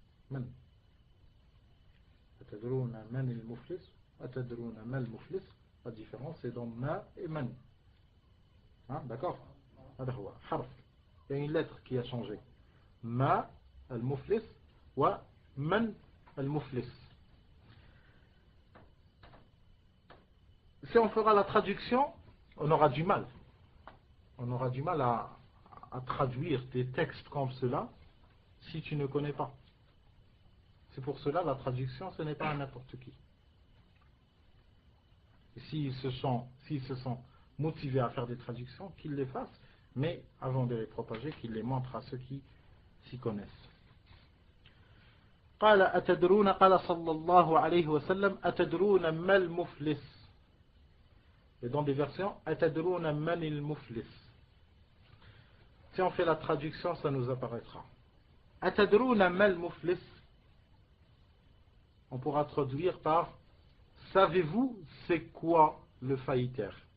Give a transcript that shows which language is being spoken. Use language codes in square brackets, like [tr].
[ar] من أتدرون من المفلس أتدرون ما المفلس. [fr] La différence c'est dans ma et man. D'accord? [ar] هذا هو حرف. [fr] Il y a une lettre qui a changé. [ar] Ma al-muflis wa man al-muflis. [fr] Si on fera la traduction, on aura du mal. On aura du mal à traduire des textes comme cela si tu ne connais pas. C'est pour cela la traduction, ce n'est pas à n'importe qui. Et s'ils se sont motivés à faire des traductions, qu'ils les fassent, mais avant de les propager, qu'il les montre à ceux qui s'y connaissent. [ar] قال أتدرون قال صلى الله عليه وسلم أتدرون ما المفلس. [fr] Et dans des versions [ar] أتدرون من المفلس. [fr] Si on fait la traduction, ça nous apparaîtra. [ar] أتدرون ما المفلس. [fr] On pourra traduire par savez-vous c'est quoi le faillitaire?